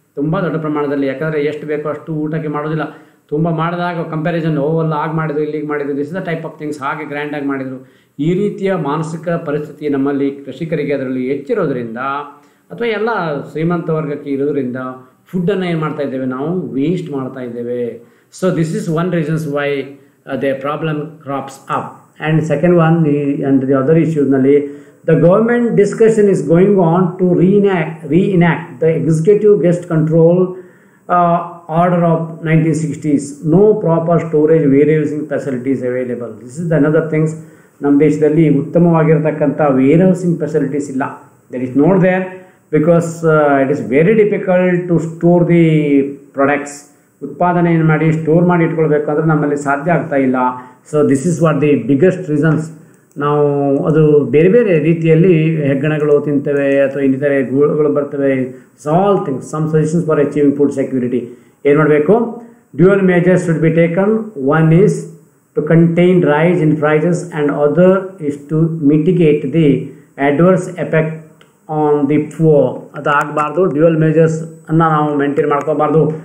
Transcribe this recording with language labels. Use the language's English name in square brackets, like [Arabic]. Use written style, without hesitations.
[Kannada] ತುಂಬ ದೊಡ್ಡ ಪ್ರಮಾಣದಲ್ಲಿ, ಯಾಕಂದರೆ ಎಷ್ಟು ಬೇಕೋ ಅಷ್ಟು ಊಟಕ್ಕೆ ಮಾಡೋದಿಲ್ಲ. ತುಂಬ ಮಾಡಿದಾಗ ಕಂಪ್ಯಾರಿಸನ್, ಅಲ್ಲ ಆಗಿ ಮಾಡಿದ್ರು, ಇಲ್ಲಿಗೆ ಮಾಡಿದ್ರು, [English] this is the type of things, [Kannada] ಹಾಗೆ ಗ್ರ್ಯಾಂಡಾಗಿ ಮಾಡಿದರು, ಈ ರೀತಿಯ ಮಾನಸಿಕ ಪರಿಸ್ಥಿತಿ ನಮ್ಮಲ್ಲಿ ಕೃಷಿಕರಿಗೆ ಅದರಲ್ಲಿ ಹೆಚ್ಚಿರೋದ್ರಿಂದ ಅಥವಾ ಎಲ್ಲ ಶ್ರೀಮಂತ ವರ್ಗಕ್ಕೆ ಇರೋದ್ರಿಂದ ಫುಡ್ಡನ್ನು ಏನು ಮಾಡ್ತಾ ಇದ್ದೇವೆ, ನಾವು ವೇಸ್ಟ್ ಮಾಡ್ತಾ ಇದ್ದೇವೆ. [English] So this is one reasons why the problem crops up. And second one, and the other ಇಶ್ಯೂಸ್ನಲ್ಲಿ the government discussion is going on to reenact the executive guest control order of 1960s. No proper storage warehousing facilities available. This is another things. [Kannada] ನಮ್ಮ ದೇಶದಲ್ಲಿ ಉತ್ತಮವಾಗಿರತಕ್ಕಂಥ warehousing facilities ಇಲ್ಲ. [English] That is not there because it is very difficult to store the products. [Kannada] ಉತ್ಪಾದನೆ ಏನು ಮಾಡಿ store ಮಾಡಿ ಇಟ್ಕೊಳ್ಬೇಕಂದ್ರೆ ನಮ್ಮಲ್ಲಿ ಸಾಧ್ಯ ಆಗ್ತಾ ಇಲ್ಲ. [English] So this is what the biggest reasons. [Kannada] ನಾವು ಅದು ಬೇರೆ ಬೇರೆ ರೀತಿಯಲ್ಲಿ ಹೆಗ್ಗಣಗಳು ತಿಂತವೆ ಅಥವಾ ಇನ್ನಿತರೆ ಗೂಳುಗಳು ಬರ್ತವೆ. [English] All things, some suggestions for achieving food security. [Kannada] ಏನು ಮಾಡಬೇಕು? [English] Dual measures should be taken. One is to contain rise in prices and other is to mitigate the adverse effect on the poor. [Kannada] ಅದು ಆಗಬಾರ್ದು. Dual majors ಅನ್ನು ನಾವು maintain ಮಾಡ್ಕೋಬಾರ್ದು.